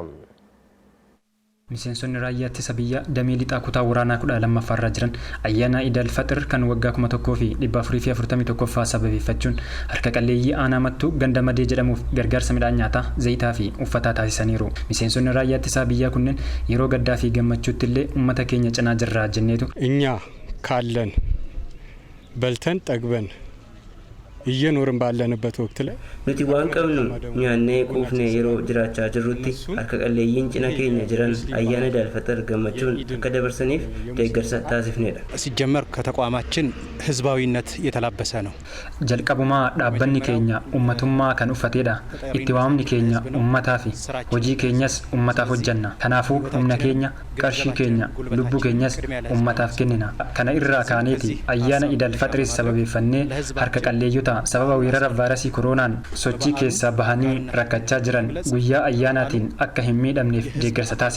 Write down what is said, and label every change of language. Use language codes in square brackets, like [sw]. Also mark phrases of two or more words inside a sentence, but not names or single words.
[om] Miseensonni raayyaa ittisa biyyaa damee lixaa kutaa waraanaa 12ffaa irra jiran ayyaana Iid al-Fixir kan waggaa 1441ffaa sababeeffachuun harka qalleeyyii aanaa mattuu ganda madee jedhamuuf gargaarsa midhaan nyaataa, zayitaa fi uffataa taasisaniiru. Miseensonni raayyaa ittisa biyyaa kunneen yeroo gaddaa fi gammachuutti illee uummata keenya cinaa jirra jenneetu [am] እኛ ካለን በልተን ጠግበን እየኖርን ባለንበት ወቅት ላይ [om] nuti waan qabnu nyaannee quufne yeroo jiraachaa jirrutti harka qalleeyyiin cina keenya jiran ayyaana Iid al-Fixir gammachuun akka dabarsaniif deeggarsa taasifneedha. [am] ሲጀመር ከተቋማችን ህዝባዊነት የተላበሰ ነው። [om] jalqabuma dhaabbanni keenya ummatummaa kan uffateedha. Itti waamni keenya ummataa fi hojii keenyas ummataaf hojjanna. Kanaafuu humna keenya, qarshii keenya, lubbuu keenyas ummataaf kennina. Kana irraa kaaneeti ayyaana Iid al-Fixir sababeeffannee harka qalleeyyota sababa weerara vaayirasii koronaan sochii keessaa bahanii rakkachaa jiran guyyaa ayyaanaatiin akka hin miidhamneef deeggarsa taasise.